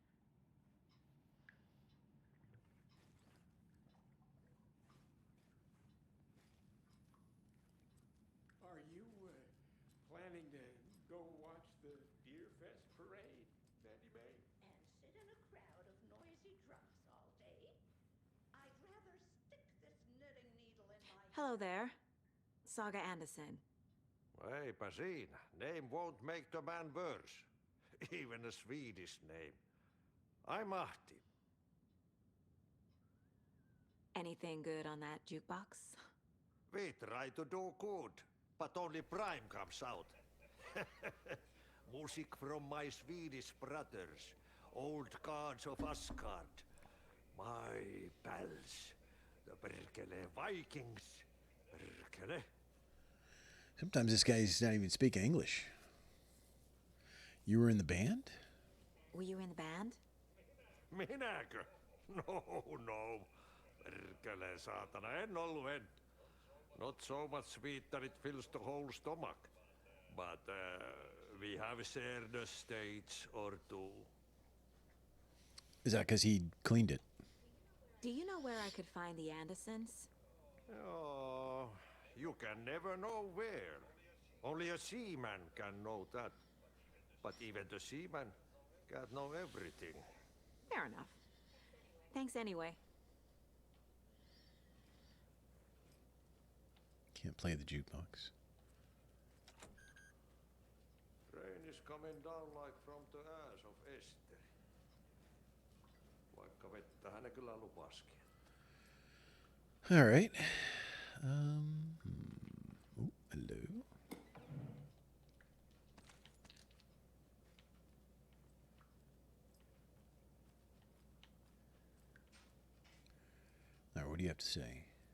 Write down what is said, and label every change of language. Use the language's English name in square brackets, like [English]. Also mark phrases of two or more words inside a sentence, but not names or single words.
[English] Are you planning to go watch the Deer Fest parade, Mandy May? And sit in a crowd of noisy drunks all day? I'd rather stick this knitting needle in my... Hello there. Saga Anderson. [Finnish] Eipä siinä. [English] Name won't make the man worse. Even a Swedish name. I'm Ahti. Anything good on that jukebox? We try to do good, but only Prime comes out. Music from my Swedish brothers, old gods of Asgard. My pals, the Perkele Vikings. Perkele. Sometimes this guy's not even speaking English. You were in the band? Were you in the band? [Finnish] Minäkö? No. Perkele saatana, en ollut. [English] Not so much sweet that it fills the whole stomach. But we have shared a stage or two. Is that because he cleaned it? Do you know where I could find the Andersons? Oh, you can never know where. Only a seaman can know that. But even the seaman can't know everything. Fair enough. Thanks anyway. Can't play the jukebox. Rain is coming down like from the ass of Esther. [Finnish] Vaikka vettä hän kyllä lupaskin. [English] All right. Hello. All right, what do you have to say?